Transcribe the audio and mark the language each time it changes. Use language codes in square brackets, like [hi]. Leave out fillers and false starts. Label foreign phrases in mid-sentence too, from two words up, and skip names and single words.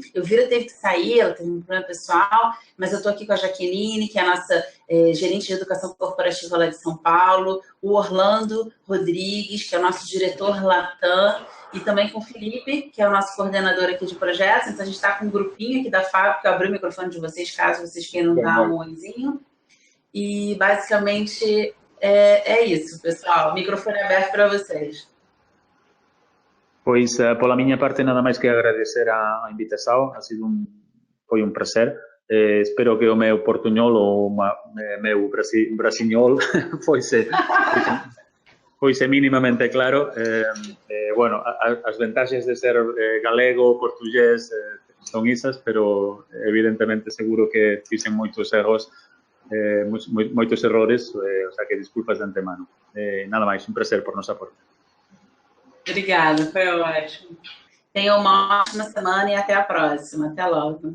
[pt] Eu Vira teve que sair, ela teve um problema pessoal, mas eu estou aqui com a Jaqueline, que é a nossa gerente de educação corporativa lá de São Paulo, o Orlando Rodrigues, que é o nosso diretor Latam, e também com o Felipe, que é o nosso coordenador aqui de projetos. Então, a gente está com um grupinho aqui da fábrica. Eu abri o microfone de vocês, caso vocês queiram dar um oizinho. E, basicamente, é isso, pessoal. O microfone é aberto para vocês. [gl] Pois, pola miña parte, nada máis que agradecer a invitación. Foi un prazer. Espero que o meu portuñol ou o meu brasiñol foise mínimamente claro. Bueno, as vantaxes de ser galego, portugués, son isas, pero evidentemente seguro que fixen moitos erros, moitos errores, o sea que desculpas de antemano. Nada máis, un prazer por nosa parte. [pt] Obrigada, foi ótimo. Tenha uma ótima semana e até a próxima. Até logo.